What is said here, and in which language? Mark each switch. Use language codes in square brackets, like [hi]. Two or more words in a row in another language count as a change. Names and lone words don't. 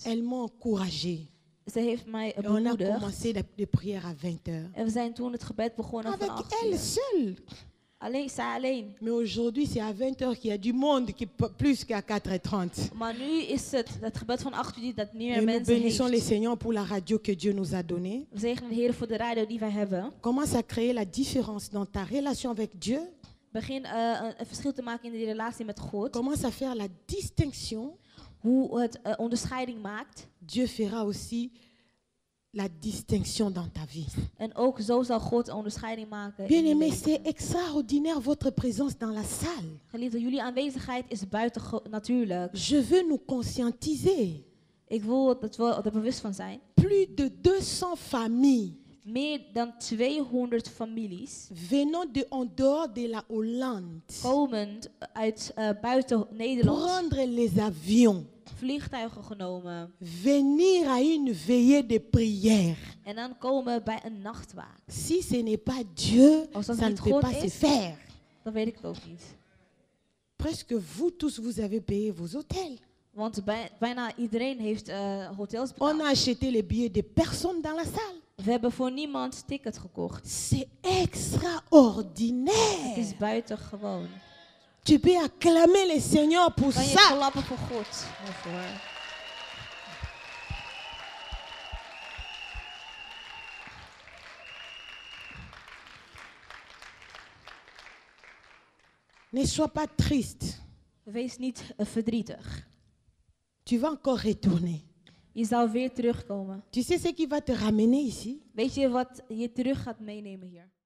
[fr] Elle m'a encouragé. [nl] Ze heeft mij [fr] Et on a [nl] bemoedigd. [fr] commencé de prière à 20h. [nl] En we zijn toen het gebed begonnen [fr] Avec [nl] van 8 [fr] elle [nl] uur. [fr] seule. [nl] Alleen, zij alleen. [fr] Mais aujourd'hui, c'est à 20h qu'il y a du monde qui plus qu'à 4h30. [nl] Maar nu is het gebed van 8 uur die dat niet meer [fr] Et nous [nl] mensen [fr] bénissons le [nl] heeft. [fr] Seigneur pour la radio que Dieu nous a donnée. [nl] We zegenen de Heer voor de radio die wij hebben. [fr] Commence à créer la différence dans ta relation avec Dieu. [nl] Begin een verschil te maken in die relatie met God. [fr] Commence à faire la distinction. [nl] Hoe het onderscheiding maakt. [fr] Dieu fera aussi la distinction dans ta vie. [nl] En ook zo zal God een onderscheiding maken. in je [fr] Bien-aimé, [nl] leven. [fr] c'est extraordinaire votre présence dans la salle. [nl] Geliefde, jullie aanwezigheid is buiten natuurlijk. [fr] Je veux nous conscientiser. [nl] Ik wil dat we er bewust van zijn. [fr] Plus de 200 familles [nl] Meer dan 200 families [fr] venant de en dehors de la Hollande [nl] komend uit buiten Nederland, [fr] prendre les avions, [nl] vliegtuigen genomen [fr] venir à une veillée de prière. [nl] en dan komen bij een nachtwaak. [fr] Si ce n'est pas Dieu, [nl] Als dat [fr] ça ne [nl] niet [fr] peut [nl] God [fr] pas se [nl] is, [fr] faire. [nl] dan weet ik het ook niet. [fr] Presque vous tous, vous avez payé vos hôtels. [nl] Want bijna iedereen heeft hotels [fr] On [nl] betaald. [fr] a acheté les billets de personnes dans la salle. [nl] We hebben voor niemand ticket gekocht. [fr] C'est extraordinaire. [nl] Het is buitengewoon. [fr] Tu peux acclamer le Seigneur pour [nl] Kan je [fr] ça. [nl] klappen voor God daarvoor? [fr] Ne sois pas triste. [nl] Wees niet verdrietig. [fr] Tu vas encore retourner. [nl] Je zal weer terugkomen. [fr] Tu sais ce qui va te ramener ici? [nl] Weet je wat je terug gaat meenemen hier?